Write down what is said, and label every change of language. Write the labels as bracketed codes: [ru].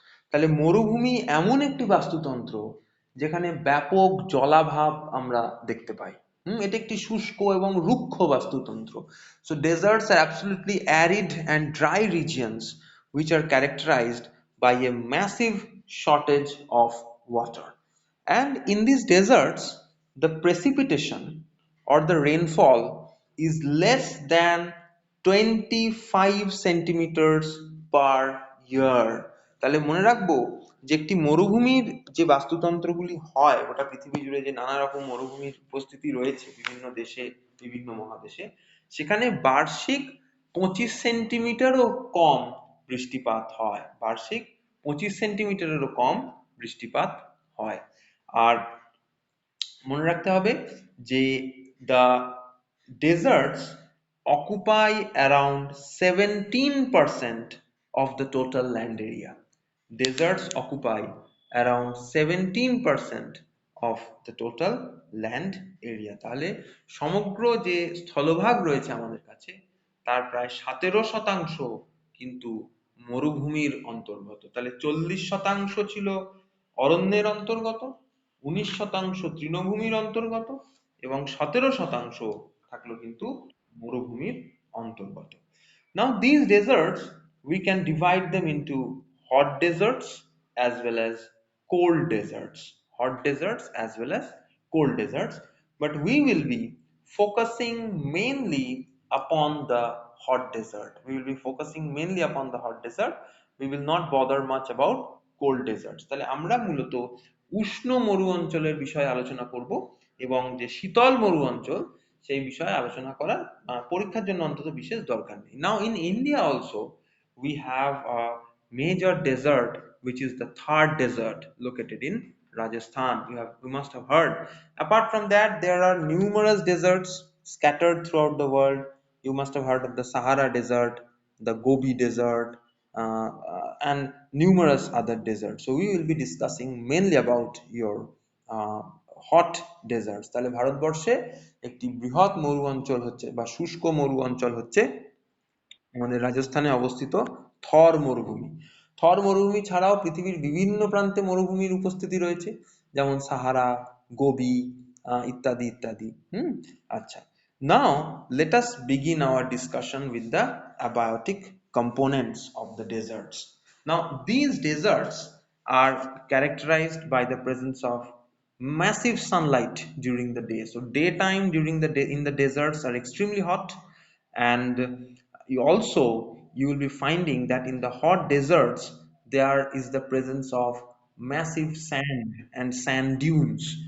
[bn] তাহলে মরুভূমি এমন একটি বাস্তুতন্ত্র যেখানে ব্যাপক জলাভাব আমরা দেখতে পাই। এটা একটি শুষ্ক এবং রুক্ষ বাস্তুতন্ত্র। [en] So deserts are absolutely arid and dry regions which are characterized by a massive shortage of water. And in these deserts, the precipitation or the rainfall is less than 25 centimeters per year. [bn] তাহলে মনে রাখবো যে একটি মরুভূমির যে বাস্তুতন্ত্রগুলি হয় গোটা পৃথিবী জুড়ে, যে নানা রকম মরুভূমির উপস্থিতি রয়েছে বিভিন্ন দেশে, বিভিন্ন মহাদেশে, সেখানে বার্ষিক 25 সেন্টিমিটারও কম বৃষ্টিপাত হয়, বার্ষিক 25 সেন্টিমিটারেরও কম বৃষ্টিপাত হয়। আর মনে রাখতে হবে যে [en] the deserts occupy around 17% of the total land area. Deserts occupy around 17% of the total land area. [bn] তাহলে সমগ্র যে স্থলভাগ রয়েছে আমাদের কাছে তার প্রায় 17% কিন্তু মরুভূমির অন্তর্গত। তাহলে 40% ছিল অরণ্যের অন্তর্গত, 19% তৃণভূমির অন্তর্গত এবং 17% থাকলো কিন্তু মরুভূমির অন্তর্গত। [en] Now these deserts we can divide them into hot deserts as well as cold deserts. Hot deserts as well as cold deserts, but we will be focusing mainly upon the hot desert. We will be focusing mainly upon the hot desert. We will not bother much about cold deserts. [bn] তাহলে আমরা মূলত উষ্ণ মরু অঞ্চলের বিষয়ে আলোচনা করব এবং যে শীতল মরু অঞ্চল সেই বিষয়ে আলোচনা করার পরীক্ষার জন্য অন্তত বিশেষ দরকার নেই। [en] Now in India also we have a major desert which is the Thar desert located in Rajasthan. You must have heard. Apart from that, there are numerous deserts scattered throughout the world. You must have heard of the Sahara desert, the Gobi desert, and numerous other deserts. So we will be discussing mainly about your hot deserts. [bn] তাহলে ভারতবর্ষে একটি বৃহৎ মরু অঞ্চল হচ্ছে বা শুষ্ক মরু অঞ্চল হচ্ছে আমাদের রাজস্থানে অবস্থিত থর মরুভূমি। থর মরুভূমি ছাড়াও পৃথিবীর বিভিন্ন প্রান্তে মরুভূমির উপস্থিতি রয়েছে, যেমন সাহারা, গোবি ইত্যাদি ইত্যাদি। [en] আচ্ছা, now let us begin our discussion with the abiotic components of the deserts. Now these deserts are characterized by the presence of massive sunlight during the day. So daytime during the day in the deserts are extremely hot, and you will be finding that in the hot deserts there is the presence of massive sand and sand dunes.